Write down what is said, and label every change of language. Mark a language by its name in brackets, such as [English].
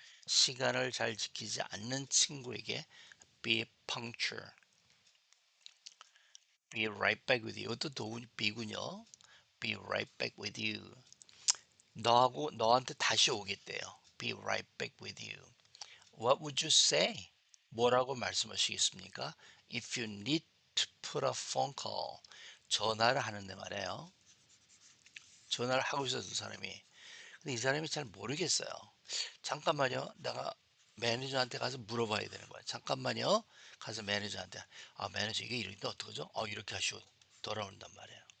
[Korean] 시간을 잘 지키지 않는 친구에게 be punctual. [English] Be right back with you. [Korean] 이것도 도군 be군요. [English] Be right back with you. [Korean] 너한테 다시 오겠대요. [English] Be right back with you. What would you say? [Korean] 뭐라고 말씀하시겠습니까? [English] If you need to put a phone call. [Korean] 전화를 하는데 말이에요. 전화를 하고 있었던 사람이. 근데 이 사람이 잘 모르겠어요. 잠깐만요. 내가 매니저한테 가서 물어봐야 되는 거야. 잠깐만요. 가서 매니저한테 매니저 이게 이런데 어떡하죠? 이렇게 하시오. 돌아온단 말이에요.